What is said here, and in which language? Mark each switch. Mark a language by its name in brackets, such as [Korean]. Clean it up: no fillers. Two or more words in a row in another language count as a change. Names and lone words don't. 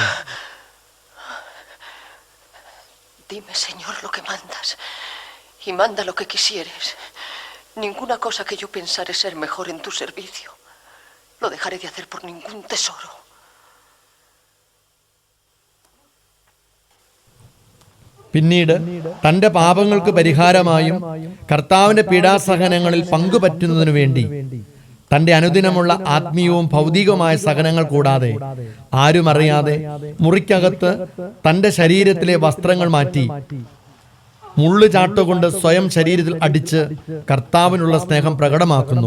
[Spanish] Dime, Señor, lo que mandas, y manda lo que quisieres. Ninguna cosa que yo pensare ser mejor en tu servicio lo dejaré de hacer por ningún tesoro. [Malayalam] പിന്നീട് തന്റെ പാപങ്ങൾക്ക് പരിഹാരമായും കർത്താവിന്റെ പീഡാസഹനങ്ങളിൽ പങ്കുപറ്റുന്നതിനു വേണ്ടി തന്റെ അനുദിനമുള്ള ആത്മീയവും ഭൗതികവുമായ സഹനങ്ങൾ കൂടാതെ ആരും അറിയാതെ മുറിക്കകത്ത് തന്റെ ശരീരത്തിലെ വസ്ത്രങ്ങൾ മാറ്റി മുള്ളുചാട്ടുകൊണ്ട് സ്വയം ശരീരത്തിൽ അടിച്ച് കർത്താവിനുള്ള സ്നേഹം പ്രകടമാക്കുന്നു.